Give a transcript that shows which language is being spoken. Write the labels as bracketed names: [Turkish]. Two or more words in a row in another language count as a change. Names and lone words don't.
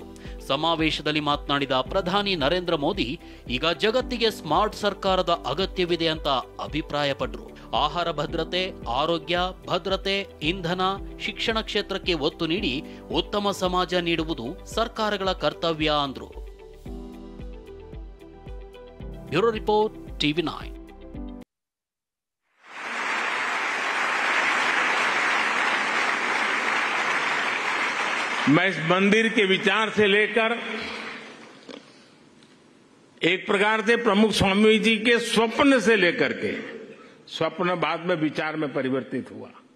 [Kannada] ಸಮಾವೇಶದಲ್ಲಿ ಮಾತನಾಡಿದ ಪ್ರಧಾನಿ ನರೇಂದ್ರ ಮೋದಿ ಈಗ ಜಗತ್ತಿಗೆ ಸ್ಮಾರ್ಟ್ ಸರ್ಕಾರದ ಅಗತ್ಯವಿದೆ ಅಂತ ಅಭಿಪ್ರಾಯಪಟ್ಟರು. ಆಹಾರ ಭದ್ರತೆ, ಆರೋಗ್ಯ ಭದ್ರತೆ, ಇಂಧನ, ಶಿಕ್ಷಣ ಕ್ಷೇತ್ರಕ್ಕೆ ಒತ್ತು ನೀಡಿ ಉತ್ತಮ ಸಮಾಜ ನೀಡುವುದು ಸರ್ಕಾರಗಳ ಕರ್ತವ್ಯ ಅಂದ್ರು. [English] Bureau report, TV9. [Hindi] मैं इस मंदिर के विचार से लेकर एक प्रकार से प्रमुख स्वामी जी के स्वप्न से लेकर के, स्वप्न बाद में विचार में परिवर्तित हुआ,